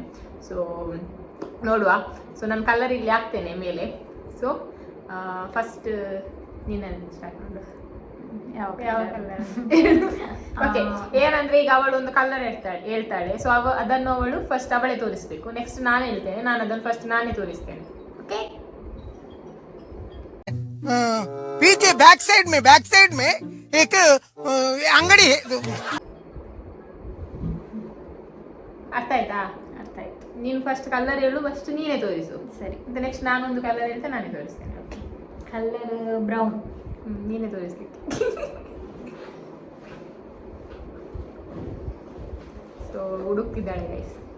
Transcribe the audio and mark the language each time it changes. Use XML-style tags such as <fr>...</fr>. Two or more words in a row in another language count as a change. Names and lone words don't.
<kn>ಸೊ ನೋಡುವ. ಸೊ ನಾನು ಕಲರ್ ಇಲ್ಲಿ ಹಾಕ್ತೇನೆ ಮೇಲೆ.</kn> <en>so first</en> <kn>ನೀನು ಸ್ಟಾರ್ಟ್ ಮಾಡು. ಓಕೆ, ಏನಂದ್ರೆ ಈಗ ಅವಳು ಒಂದು ಕಲರ್ ಹೇಳ್ತಾಳೆ. ಸೊ ಅದನ್ನು ಅವಳು ಫಸ್ಟ್ ಅವಳೇ ತೋರಿಸ್ಬೇಕು. ನೆಕ್ಸ್ಟ್ ನಾನು ಹೇಳ್ತೇನೆ, ನಾನು ಅದನ್ನು ಫಸ್ಟ್ ನಾನೇ ತೋರಿಸ್ತೇನೆ. ಓಕೆ,</kn> <hi>पीछे</hi> <en>back side</en> <hi>में एक अंगड़ी है.</hi> <kn>ಅರ್ಥ ಆಯ್ತಾ? ಅರ್ಥ ಆಯ್ತು. ನೀನು</kn> <en>first colour</en> <kn>ಹೇಳು, ಫಸ್ಟ್ ನೀನೇ ತೋರಿಸು. ಸರಿ, ಮತ್ತೆ ನೆಕ್ಸ್ಟ್ ನಾನೊಂದು ಕಲರ್ ಹೇಳ್ತೇನೆ, ನಾನೇ ತೋರಿಸ್ತೇನೆ. ಓಕೆ,</kn> <en>colour brown.</en> <kn>ನೀನೇ ತೋರಿಸ್ಲಿಕ್ಕೆ. ಸೊ ಹುಡುಕ್ತಿದ್ದಾಳೆ ಗೈಸ್.</kn>